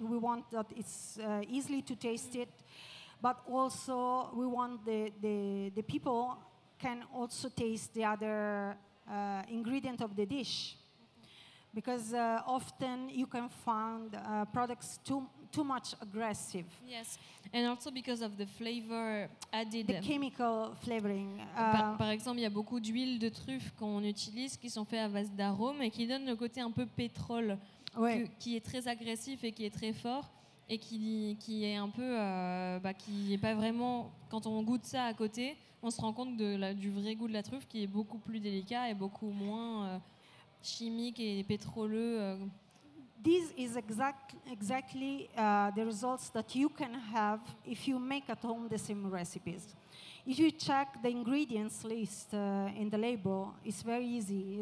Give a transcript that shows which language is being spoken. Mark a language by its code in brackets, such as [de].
[en] We want that it's easily to taste it, but also we want the people can also taste the other ingredient of the dish. Because often you can find products too much aggressive. Yes, and also because of the flavor added. The chemical flavoring. [fr] Par exemple, il y a beaucoup d'huiles de truffe qu'on utilise qui sont faites à base d'arômes et qui donnent le côté un peu pétrole, qui est très agressif et qui est très fort et qui est un peu, qui est pas vraiment. Quand on goûte ça à côté, on se rend compte du vrai goût de la truffe qui est beaucoup plus délicat et beaucoup moins chimique et pétroleux. [en] This is exactly the results that you can have if you make at home the same recipes. If you check the ingredients list in the label, it's very easy.